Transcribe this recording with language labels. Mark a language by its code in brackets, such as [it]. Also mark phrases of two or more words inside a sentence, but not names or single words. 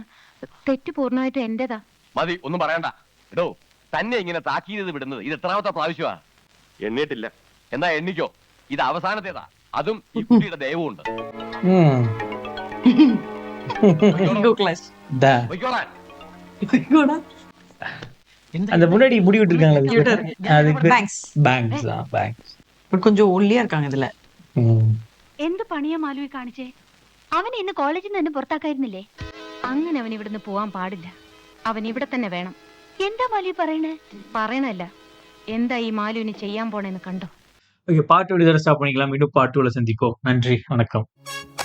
[ml] തെറ്റ് പൂർണ്ണമായിട്ടും എന്റേതാ. മതി, ഒന്നും പറയണ്ട. എടോ, തന്നെ ഇങ്ങനെ താക്കീത് വിടുന്നത് ഇത് എത്രാമത്തെ പ്രാവശ്യമാ? എണ്ണിട്ടില്ല. എന്നാ എണ്ണിക്കോ, ഇത് അവസാനത്തേതാ. അതും ഈ കുട്ടിയുടെ ദയവുമുണ്ട്. പൊയ്ക്കോളാൻ. [ta] அந்த முன்னாடி முடி விட்டுருக்காங்களா, அதுக்கு தேங்க்ஸ். [en] bangs bangs [ta] கொஞ்சம் ஒல்லியா இருக்காங்க இதுல. [ml] എന്ത് പണിയാ മാലുവി കാണിച്ചേ? അവൻ ഇന്ന് കോളേജിൽ നിന്ന് പുറത്താക്കായിരുന്നില്ലേ? അങ്ങനെ അവൻ ഇവിടുന്ന് പോവാൻ പാടില്ല. അവൻ ഇവിടെ തന്നെ വേണം. എന്താ മാലുവി പറയണേ? പറയണല്ല, എന്താ ഈ മാലുവിന് ചെയ്യാൻ പോണേന്ന് കണ്ടോ? [ta] ஓகே, பார்ட் 1 இதோட ஸ்டாப் பண்ணிக்கலாம். மீண்டும் பார்ட் 2ல சந்திப்போம். நன்றி, வணக்கம்.